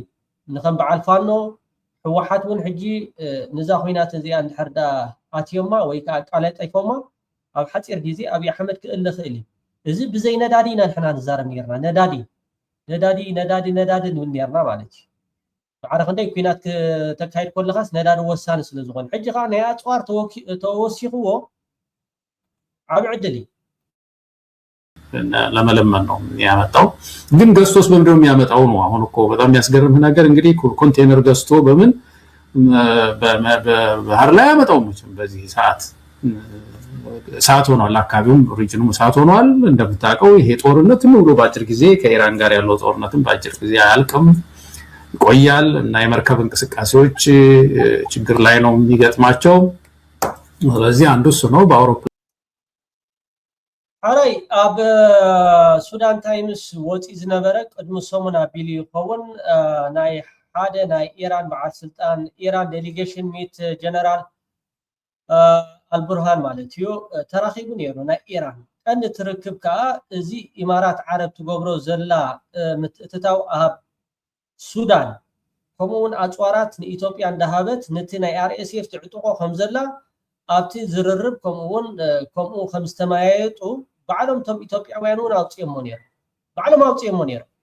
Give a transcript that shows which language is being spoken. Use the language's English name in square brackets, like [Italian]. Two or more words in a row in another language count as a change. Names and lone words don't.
[Tigrinya] ንከም በዓል ፋኖ ሕወሓት እውን ሕጂ ንዛ ኩናት እዚኣ እንድሕርዳ ኣትዮማ ወይ ከዓ ቃለጠይፎማ ኣብ ሓፂር ግዜ ኣብዪ ኣሕመድ ክእል ክእል እዩ እዚ ብዘይ ነዳዲ ኢና ንሕና ንዛረብ ነርና ነዳዲ ንብል ነርና ማለት እዩ ባዕረ ክንደይ ኩናት ተካይድ ከለኻስ ነዳዲ ወሳኒ ስለ ዝኾነ ሕጂ ከዓ ናይ ኣፅዋር ተወሲኽዎ ዓብ ዕድል እዩ [Amharic] ለመለመን ነው ያመጣው ግን ገዝቶስ በምንድነው የሚያመጣው ነው አሁን እኮ በጣም የሚያስገርምህ ነገር እንግዲህ ኮንቴነር ገዝቶ በምን በባህር ላይ ያመጣው ነው በዚህ ሰዓት ሆኗል አካባቢውም ሪጅኑም ሰዓት ሆኗል እንደምታውቀው ይሄ ጦርነት ነው ብሎ ባጭር ጊዜ ከኢራን ጋር ያለው ጦርነትም ባጭር ጊዜ አያልቅም ይቆያል እና የመርከብ እንቅስቃሴዎች ችግር ላይ ነው የሚገጥማቸው ስለዚህ አንዱ እሱ ነው በአውሮፓ [Tigrinya] ሓራይ ኣብ ሱዳን ታይምስ ወፂ ዝነበረ ቅድሚ ሰሙን ኣቢሉ ይኸውን ናይ ሓደ ናይ ኢራን በዓል ስልጣን ኢራን [English] delegation meet General [Tigrinya] አልቡርሃን ማለት እዩ ተራኺቡ ነይሩ ናይ ኢራን ቀንዲ ትርክብ ከዓ እዚ ኢማራት ዓረብ ትገብሮ ዘላ ምትእትታው ኣብ ሱዳን ከምኡውን ኣፅዋራት ንኢትዮጵያ እንዳሃበት ነቲ ናይ አርኤስኤፍ ትዕጥቆ ከም ዘላ ኣብቲ ዝርርብ ከምኡ ከም ዝተማያየጡ ባዕሎም ቶም ኢትዮጵያውያን እውን ኣውፅኦሞ ነይሩ